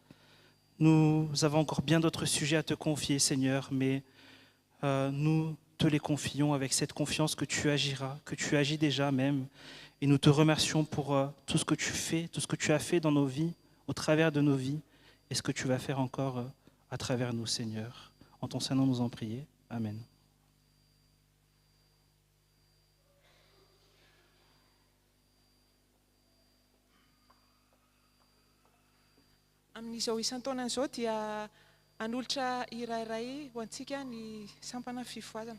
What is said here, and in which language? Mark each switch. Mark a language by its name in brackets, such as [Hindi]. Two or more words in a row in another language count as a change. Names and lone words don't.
[French] Nous avons encore bien d'autres sujets à te confier, Seigneur, mais nous te les confions avec cette confiance que tu agiras, que tu agis déjà même. Et nous te remercions pour tout ce que tu fais, tout ce que tu as fait dans nos vies, au travers de nos vies, et ce que tu vas faire encore à travers nous, Seigneur. En ton Saint-Nom, nous en prions. Amen. [Malagasy] Amin'izao isan-taona izao dia hanolotra irairay ho antsika ny sampana fifoazana.